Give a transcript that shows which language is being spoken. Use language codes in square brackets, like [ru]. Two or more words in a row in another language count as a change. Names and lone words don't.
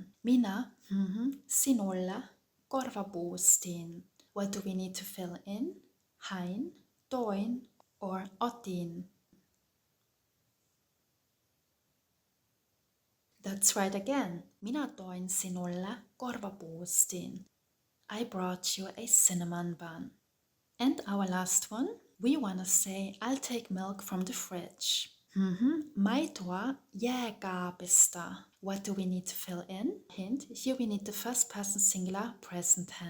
[fi] Minä sinulle korvapuustin. [en] What do we need to fill in? [fi] Hain, toin, or otin? [en] That's right again. [fi] Minä toin sinulle korvapuustin. [en] I brought you a cinnamon bun. And our last one, we wanna say I'll take milk from the fridge. [fi] Maitoa jääkaapista. [en] What do we need to fill in? Hint, here we need the first person singular present tense.